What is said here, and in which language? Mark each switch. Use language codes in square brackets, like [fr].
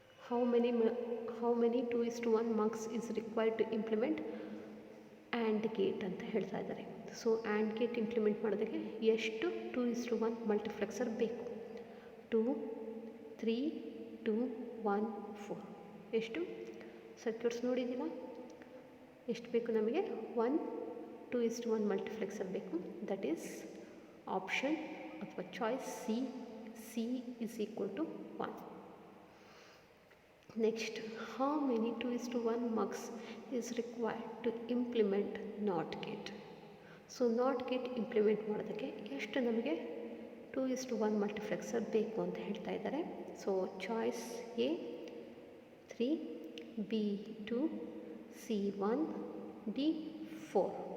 [en] How many 2:1 mugs is required to implement AND gate [kn] ಅಂತ ಹೇಳ್ತಾ ಇದ್ದಾರೆ. ಸೊ AND gate ಇಂಪ್ಲಿಮೆಂಟ್ ಮಾಡೋದಕ್ಕೆ ಎಷ್ಟು 2:1 ಮಲ್ಟಿಫ್ಲೆಕ್ಸರ್ ಬೇಕು? 2, 3, 2, 1, 4. ಎಷ್ಟು ಸರ್ಕ್ಯೂಟ್ಸ್ ನೋಡಿದ್ದೀರಾ? ಎಷ್ಟು ಬೇಕು ನಮಗೆ? 1 2:1 ಮಲ್ಟಿಫ್ಲೆಕ್ಸರ್ ಬೇಕು. [en] That is option ಅಥವಾ choice C is equal to 1. Next, how many 2:1 mugs is required to implement NOT gate? [kn] So not gate implement ಮಾಡೋದಕ್ಕೆ ಎಷ್ಟು ನಮಗೆ 2:1 ಮಲ್ಟಿಫ್ಲೆಕ್ಸರ್ ಬೇಕು ಅಂತ ಹೇಳ್ತಾ ಇದ್ದಾರೆ. [en] So choice A 3, B 2, C 1, D 4.